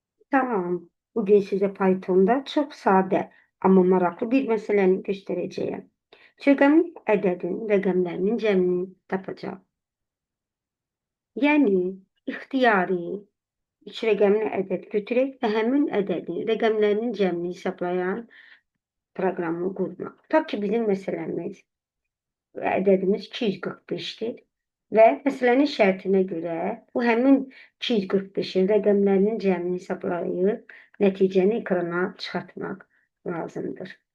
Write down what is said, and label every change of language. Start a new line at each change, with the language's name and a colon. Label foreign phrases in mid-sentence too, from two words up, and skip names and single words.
Turkish: Tamam. Bugün size Python'da çok sade ama meraklı bir meselenin göstereceğim.
Azerbaijani: Çökemli ədədin rəqəmlərinin cəmini tapacaq. Yəni, ixtiyari üç rəqəmli ədəd götürək və həmin ədədin rəqəmlərinin cəmini hesablayan proqramı qurmaq. Tutaq ki, bizim məsələmiz ədədimiz 245-dir və məsələnin şərtinə görə bu həmin 245-in rəqəmlərinin cəmini hesablayıb nəticəni ekrana çıxartmaq lazımdır.